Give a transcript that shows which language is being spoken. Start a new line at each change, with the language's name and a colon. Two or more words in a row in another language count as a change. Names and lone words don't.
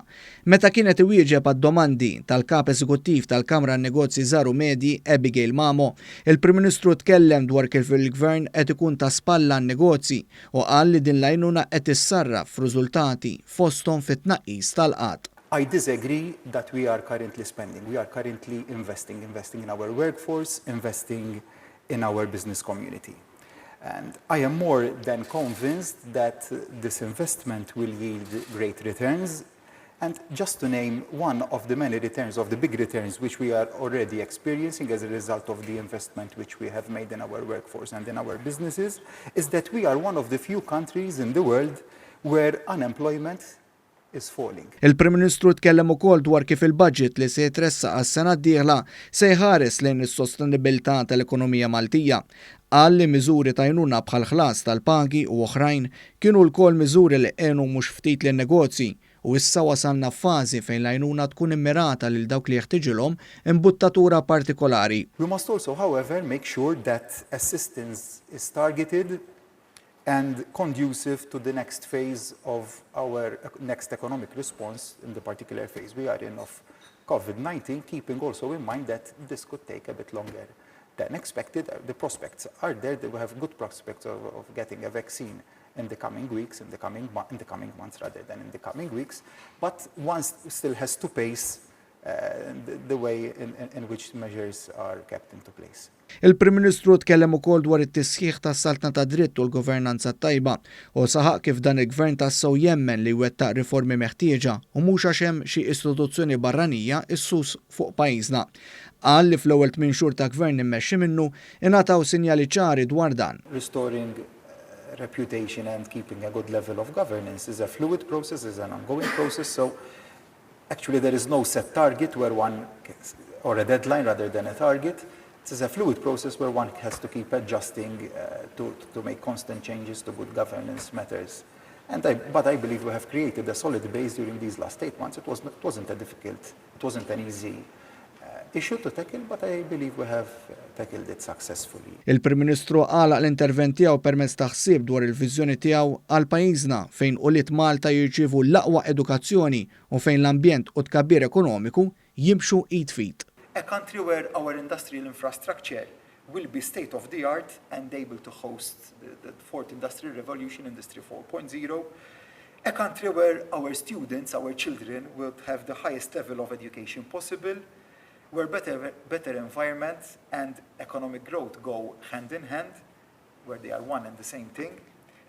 Maltese: Meta kienet iwieġeb għad-domandi tal-Kap Eżekuttiv tal-Kamra n-Negozji Żgħar u Medji, Abigail Mamo, il-Prim Ministru tkellem dwar kif il-Gvern qed ikun ta' spalla n-negozji u qal li din l-għajnuna qed issarraf f'riżultati fosthom fit-tnaqqis tal-qatt.
English: I disagree that we are currently spending. We are currently investing in our workforce, investing in our business community. And I am more than convinced that this investment will yield great returns. And just to name one of the many returns, of the big returns which we are already experiencing as a result of the investment which we have made in our workforce and in our businesses, is that we are one of the few countries in the world where unemployment is falling.
Maltese: Il-Prim Ministru tkellem ukoll dwar kif il-budget li se jitressa għas-sena d-dieħla se jħares lejn is-sostenibilità tal-ekonomija Maltija. Qal li miżuri ta' għajnuna bħal ħlas tal-pagi u oħrajn kienu lkoll miżuri li għenu mhux ftit lin-negozji u issa wasalna f'fażi fejn l-għajnuna tkun immirata lil dawk li jeħtieġilhom imbuttatura partikolari.
English: We must also, however, make sure that assistance is targeted and conducive to the next phase of our next economic response in the particular phase we are in of COVID-19, keeping also in mind that this could take a bit longer than expected. The prospects are there. We have good prospects of getting a vaccine in the coming weeks, in the coming months rather than in the coming weeks. But one still has to pace the way in which measures are kept into place.
Maltese: Il-Prim Ministru tkellem ukoll dwar it-tisħiħ tas-saltna ta' dritt u l-governanza tajba u saħaq kif dan il-Gvern tassew jemmen li wettaq riformi meħtieġa u mhux għax hemm xi istituzzjoni barranija issus fuq pajjiżna. Qal li fl-ewwel 8 xhur ta' Gvern immexxi minnu ingħataw sinjali ċari dwar dan.
English: Restoring reputation and keeping a good level of governance is a fluid process, is an ongoing process. So actually there is no set target where one or a deadline rather than a target. It is a fluid process where one has to keep adjusting to make constant changes to good governance matters. But I believe we have created a solid base during these last 8 months. It wasn't an easy issue to tackle, but I believe we have tackled it successfully.
Maltese: Il-Prim Ministru għalaq l-intervent tiegħu permezz ta' ħsieb dwar il-viżjoni tiegħu għal pajjiżna fejn quliet Malta jirċievu l-aqwa edukazzjoni u fejn l-ambjent u tkabbir ekonomiku jimxu id fit.
English: A country where our industrial infrastructure will be state-of-the-art and able to host the fourth industrial revolution, Industry 4.0. A country where our students, our children, will have the highest level of education possible, where better environment and economic growth go hand in hand, where they are one and the same thing.